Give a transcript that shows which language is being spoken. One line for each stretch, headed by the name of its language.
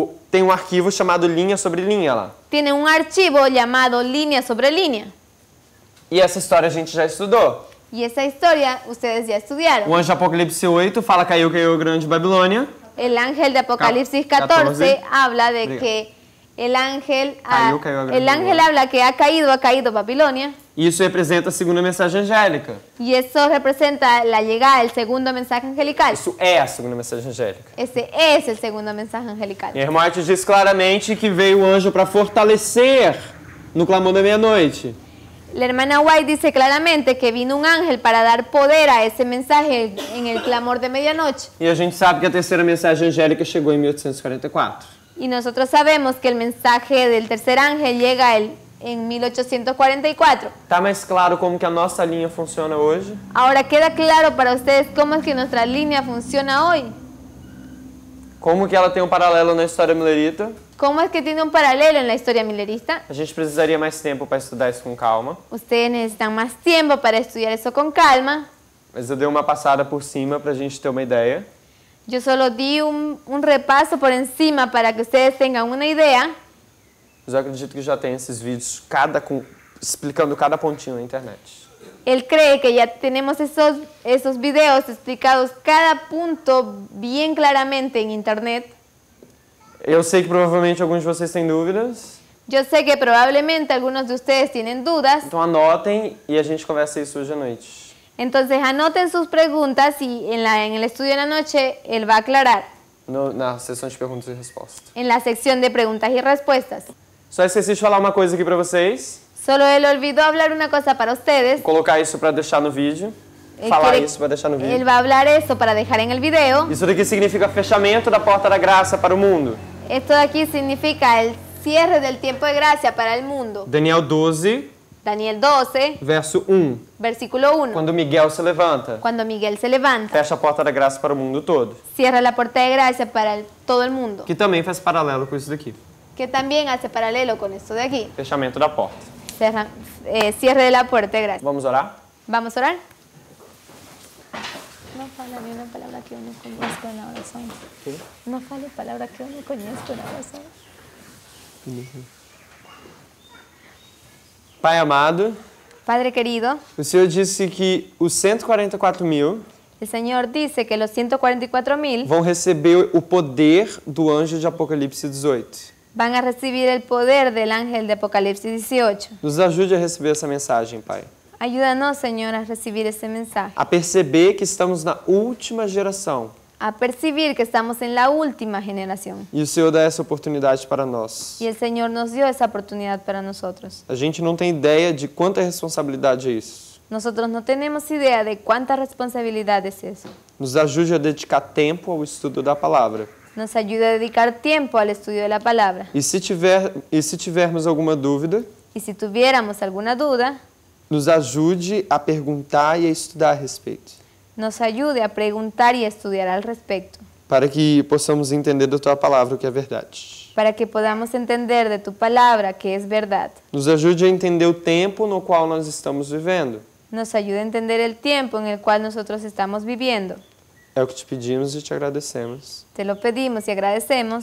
Portuguese: Tem um arquivo chamado Linha sobre Linha lá.
Spanish: Tiene un archivo llamado Línea sobre Línea.
Portuguese: E essa história a gente já estudou.
Spanish: Y esa historia ustedes ya estudiaron.
Portuguese: O anjo de Apocalipse 8 fala caiu a grande Babilônia.
Spanish: El ángel de Apocalipsis 14 habla de que el ángel, habla que ha caído Babilonia.
Portuguese: Isso representa a segunda mensagem angélica.
Spanish: Y eso representa la llegada del segundo mensaje angelical.
Portuguese: Isso é a segunda mensagem angélica.
Spanish: Ese es el segundo mensaje angelical.
Portuguese: E a irmã White diz claramente que veio o anjo para fortalecer no clamor da meia-noite.
Spanish: La hermana White dice claramente que vino un ángel para dar poder a ese mensaje en el clamor de medianoche.
Portuguese: E a gente sabe que a terceira mensagem angélica chegou em 1844.
Spanish: Y nosotros sabemos que el mensaje del tercer ángel llega en 1844.
Portuguese: Tá mais claro como que a nossa linha funciona hoje?
Spanish: Ahora, ¿queda claro para ustedes cómo es que nuestra línea funciona hoy?
Portuguese: Como que ela tem um paralelo na história millerita?
Spanish: ¿Cómo es que tiene un paralelo en la historia millerista?
Portuguese: A gente precisaria mais tempo para estudar isso com calma,
Spanish: Ustedes necesitan más tiempo para estudiar eso con calma.
Portuguese: mas eu dei uma passada por cima para a gente ter uma ideia.
Spanish: Yo solo di un repaso por encima para que ustedes tengan una idea.
Portuguese: Mas eu acredito que já tem esses vídeos explicando cada pontinho na internet.
Spanish: Él cree que ya tenemos esos videos explicados cada punto bien claramente en internet.
Portuguese: Eu sei que provavelmente alguns de vocês têm dúvidas,
Spanish: Yo sé que probablemente algunos de ustedes tienen dudas,
Portuguese: então anotem e a gente conversa isso hoje à noite.
Spanish: entonces anoten sus preguntas y en el estudio de la noche él va a aclarar
Portuguese: Na sessão de perguntas e respostas.
Spanish: en la sección de preguntas y respuestas.
Portuguese: Só esqueci de falar uma coisa aqui para vocês.
Spanish: Solo él olvidó hablar una cosa para ustedes.
Portuguese: Vou colocar isso para deixar no vídeo. Falar isso para deixar no vídeo.
Spanish: Él va a hablar eso para dejar en el video.
Portuguese: Isso daqui significa fechamento da porta da graça para o mundo.
Spanish: Esto de aquí significa el cierre del tiempo de gracia para el mundo.
Portuguese: Daniel 12,
Spanish: Daniel 12,
Portuguese: verso 1.
Spanish: versículo 1.
Portuguese: Quando Miguel se levanta,
Spanish: Cuando Miguel se levanta,
Portuguese: fecha a porta da graça para o mundo todo.
Spanish: cierra la puerta de gracia para todo el mundo.
Portuguese: Que também faz paralelo com isso daqui.
Spanish: Que también hace paralelo con esto de aquí.
Portuguese: Fechamento da porta.
Spanish: Cierre de la puerta de gracia.
Portuguese: Vamos orar?
Spanish: ¿Vamos a orar? No
Portuguese: fala
Spanish: ni una palabra que uno conozca en la oración. ¿Qué? No
Portuguese: fale
Spanish: palabra que uno conozca en la oración.
Portuguese: Pai amado,
Spanish: Padre querido,
Portuguese: o Senhor disse que os 144.000
Spanish: el Señor dice que los 144,000
Portuguese: vão receber o poder do anjo de Apocalipse 18.
Spanish: van a recibir el poder del ángel de Apocalipsis 18.
Portuguese: Nos ajude a receber essa mensagem, Pai.
Spanish: Ayúdanos, Señor, a recibir ese mensaje.
Portuguese: A perceber que estamos na última geração.
Spanish: A percibir que estamos en la última generación.
Portuguese: E o Senhor dá essa oportunidade para nós.
Spanish: Y el Señor nos dio esa oportunidad para nosotros.
Portuguese: A gente não tem ideia de quanta responsabilidade é isso.
Spanish: Nosotros no tenemos idea de cuánta responsabilidad es eso.
Portuguese: Nos ajude a dedicar tempo ao estudo da palavra.
Spanish: Nos ayuda a dedicar tiempo al estudio de la palabra.
Portuguese: E se tivermos alguma dúvida,
Spanish: Y si tuviéramos alguna duda,
Portuguese: nos ajude a perguntar e a estudar a respeito,
Spanish: nos ayude a preguntar y a estudiar al respecto,
Portuguese: para que possamos entender da tua palavra o que é verdade.
Spanish: para que podamos entender de tu palabra que es verdad.
Portuguese: Nos ajude a entender o tempo no qual nós estamos vivendo.
Spanish: Nos ayude a entender el tiempo en el cual nosotros estamos viviendo.
Portuguese: É o que te pedimos e te agradecemos.
Spanish: Te lo pedimos y agradecemos.